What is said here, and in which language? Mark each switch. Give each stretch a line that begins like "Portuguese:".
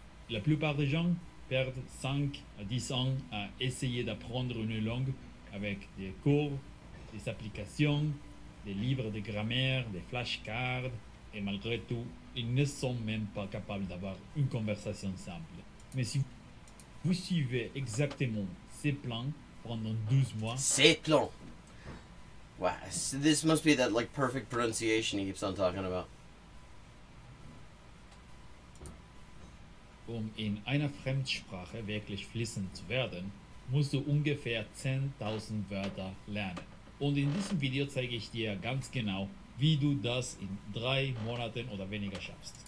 French: la plupart des gens perdent 5 à 10 ans à essayer d'apprendre une langue avec des cours, des applications, des livres de grammaire, des flashcards, et malgré tout, ils ne sont même pas capables d'avoir une conversation simple. Mais si vous suivez exactement ces plans pendant 12 mois, C'est long.
English: Wow, so this must be that like perfect pronunciation he keeps on talking about.
German: in einer Fremdsprache wirklich fließend zu werden, musst du ungefähr 10.000 Wörter lernen. Und in diesem Video zeige ich dir ganz genau, wie du das in 3 Monaten oder weniger schaffst.